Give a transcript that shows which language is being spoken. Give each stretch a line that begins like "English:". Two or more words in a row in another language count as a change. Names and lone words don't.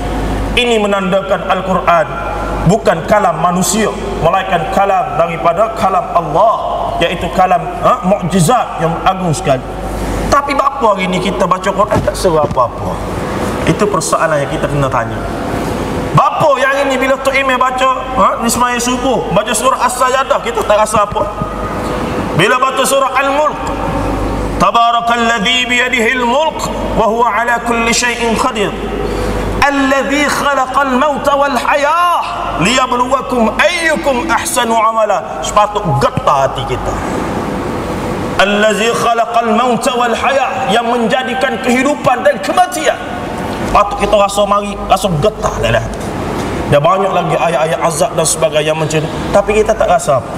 Malay: Ini menandakan Al-Quran bukan kalam manusia, melainkan kalam daripada kalam Allah, iaitu kalam mukjizat yang agung sekali. Tapi apa hari ni kita baca Quran tak seru apa-apa? Itu persoalan yang kita kena tanya. Bapa yang ini bila Tok Imam baca ni sembahyang subuh, baca surah As-Sajdah, kita tak rasa apa. Bila baca surah Al-Mulk,
Arabic: تبارك الذي بيده الملك وهو على كل شيء قدير الذي خلق الموت والحياة ليبلوكم أيكم أحسن عملا.
Malay: Sepatut getar hati kita.
Arabic: الذي خلق الموت والحياة,
Malay: yang menjadikan kehidupan dan kematian. Patut kita rasa getar dalam hati. Dah banyak lagi ayat-ayat azab dan sebagainya macam tu, tapi kita tak rasa apa.